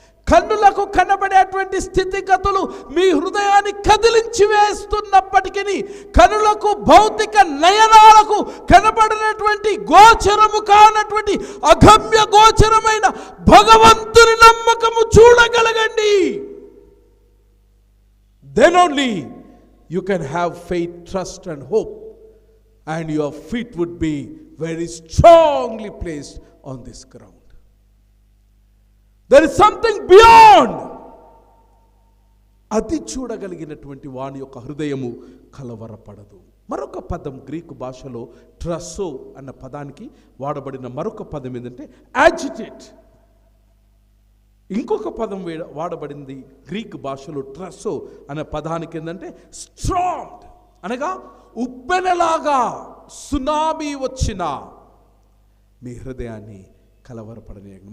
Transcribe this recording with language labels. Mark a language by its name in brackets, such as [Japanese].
[Telugu] కన్నులకు కనబడేటువంటి స్థితిగతులు మీ హృదయాన్ని కదిలించి వేస్తున్నప్పటికీ, కనులకు భౌతిక నయనాలకు కనబడినటువంటి గోచరము కానటువంటి అగమ్య గోచరమైన భగవంతుని నమ్మకము చూడగలగండి. [English] Then only you can have faith, trust and hope, and your feet would be very strongly placed on this ground. There is something beyond [Telugu] అది చూడగలిగినటువంటి వాని యొక్క హృదయము కలవరపడదు. మరొక పదం గ్రీకు భాషలో ట్రస్సో అన్న పదానికి వాడబడిన మరొక పదం ఏంటంటే యాజిటేట్. ఇంకొక పదం వాడబడింది గ్రీక్ భాషలో ట్రస్సో అనే పదానికి ఏంటంటే స్ట్రాంగ్, అనగా ఉప్పెనలాగా సునామీ వచ్చిన మీ హృదయాన్ని కలవరపడనీయండి.